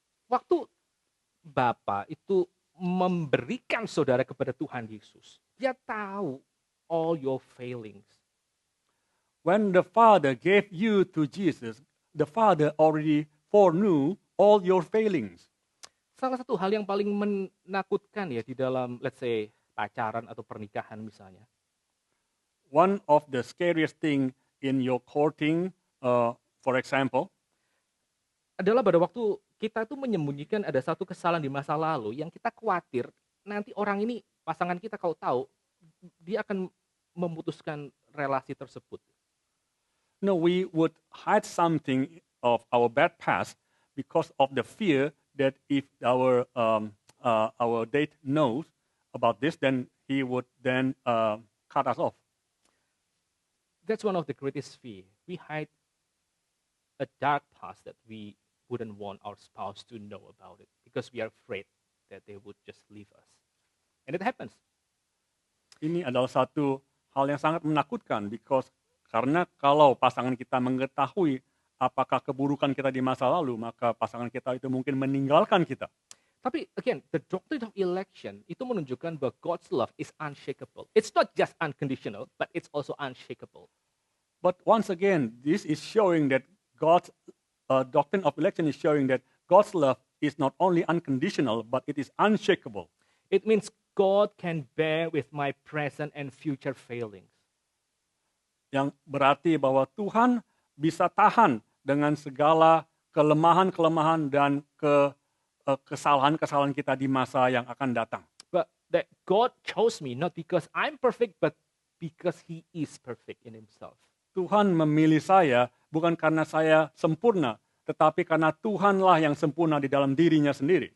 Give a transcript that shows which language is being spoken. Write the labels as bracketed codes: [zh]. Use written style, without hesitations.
[id] Waktu Bapa itu memberikan saudara kepada Tuhan Yesus, dia tahu [en] all your failings. When the Father gave you to Jesus, the Father already foreknew all your failings. [id] Salah satu hal yang paling menakutkan ya di dalam, [en] let's say, [id] pacaran atau pernikahan misalnya. [en] One of the scariest thing in your courting, for example, [id] adalah pada waktu kita tuh menyembunyikan ada satu kesalahan di masa lalu yang kita khawatir nanti orang ini, pasangan kita kalau tahu, dia akan memutuskan relasi tersebut. [en] no, we would hide something of our bad past because of the fear that if our date knows about this, then he would then cut us off. That's one of the greatest fear. We hide a dark past that we wouldn't want our spouse to know about it because we are afraid that they would just leave us. And it happens. [id] Ini adalah satu hal yang sangat menakutkan karena kalau pasangan kita mengetahui apakah keburukan kita di masa lalu, maka pasangan kita itu mungkin meninggalkan kita. [en] Tapi again, the doctrine of election [id] itu menunjukkan bahwa [en] God's love is unshakable. It's not just unconditional, but it's also unshakable. But once again, this is showing that God's doctrine of election is showing that God's love is not only unconditional, but it is unshakable. It means God can bear with my present and future failings. [id] Yang berarti bahwa Tuhan bisa tahan dengan segala kelemahan-kelemahan dan kesalahan-kesalahan kita di masa yang akan datang. [en] But that God chose me not because I'm perfect, but because He is perfect in Himself. [id] Tuhan memilih saya bukan karena saya sempurna, tetapi karena Tuhanlah yang sempurna di dalam dirinya sendiri.